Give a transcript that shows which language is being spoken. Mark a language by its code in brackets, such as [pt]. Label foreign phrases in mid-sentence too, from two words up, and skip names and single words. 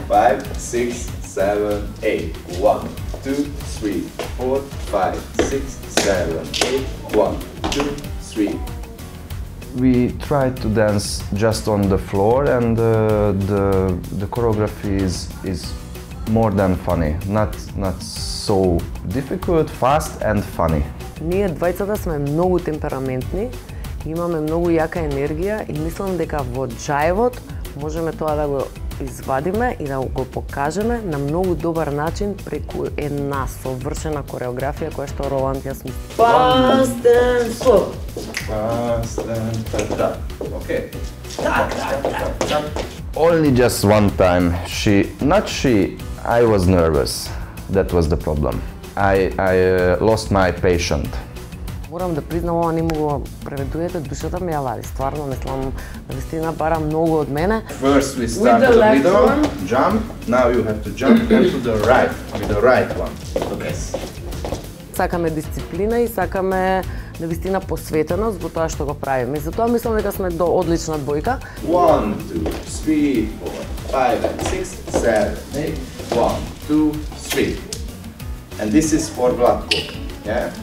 [en] 5, 6, 7, 8. 1, 2, 3, 4, 5, 6, 7, 8. 1, 2, 3. We try to dance just on the floor, and the choreography is more than funny. Not so difficult, fast and funny. [mk] Ние двајцата сме многу темпераментни, имаме многу јака енергија и мислам дека во џајвот можеме тоа да го извадиме и да го покажеме на многу добар начин преку една совршена кореографија која што Роланд ја смисли. [en] Fast and slow. Fast and tap. Okay. Так. Only just one time. I was nervous. That was the problem. I lost my patient. [mk] Морам да признам, ова не му го преведуете, душата ми ја вади. Стварно, мислам, навистина бара многу од мене. [en] First we start With the to the left middle, one. jump. Now you have to jump and to the right, with the right one. Yes. [mk] Сакаме дисциплина и сакаме навистина посветеност во тоа што го правиме. И затоа мислам дека сме до одлична двојка. [en] 1, 2, 3, 4, 5, 6, 7, 8. 1, 2, 3. And this is for Vlatko. Yeah?